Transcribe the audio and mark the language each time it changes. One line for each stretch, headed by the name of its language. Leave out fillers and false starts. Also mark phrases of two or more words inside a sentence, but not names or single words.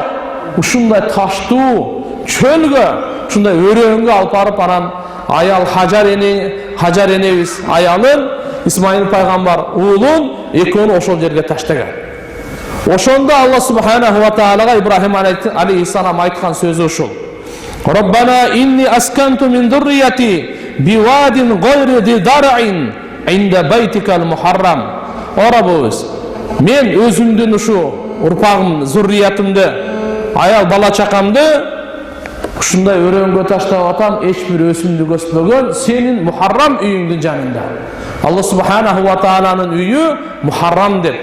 Kyrgyz: Ушундай таштуу чөлгө, ушундай өрөөңгө алып барып, анан аял Хажар энебиз аялын Исмаил пайгамбар уулун экөөнү ошол жерге таштаган. Ошондо Алла
Arabic: سبحانه وتعالى
Kyrgyz: Ибрахим алейхиссалам айткан сөзү ушул.
Arabic: ربنا إني أسكنت من ذريتي بواد غير ذي زرع عند بيتك المحرم.
Kyrgyz: О Раббыбыз, мен өзүмдүн ушу урпагым, зурриятымды, аял бала чакамды ушундай өрөнгө таштап атам, эч бир өсүмдүк өспөгөн сенин мухаррам үйүңдүн жанында. Алла
Arabic: سبحانه وتعالى
Kyrgyz: үйү мухаррам деп.